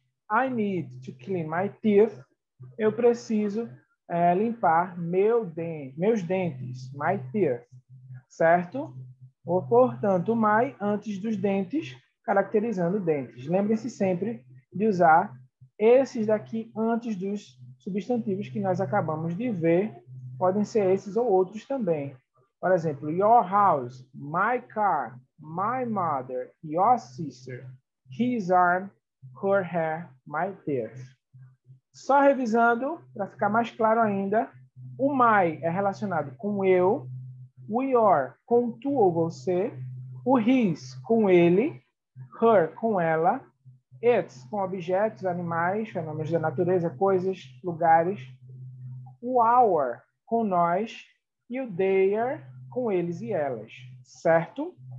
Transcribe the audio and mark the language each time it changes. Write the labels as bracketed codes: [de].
[en] I need to clean my teeth. [pt] Eu preciso limpar meus dentes. [en] My teeth. Certo? [pt] Ou, portanto, my antes dos dentes, caracterizando dentes. Lembre-se sempre de usar esses daqui antes dos substantivos que nós acabamos de ver. Podem ser esses ou outros também. Por exemplo, [en] your house, my car, my mother, your sister, his arm, her hair, my teeth. [pt] Só revisando, para ficar mais claro ainda, o my é relacionado com eu, o your com tu ou você, o his com ele, her com ela, it com objetos, animais, fenômenos da natureza, coisas, lugares, o our com nós e o their com eles e elas, certo?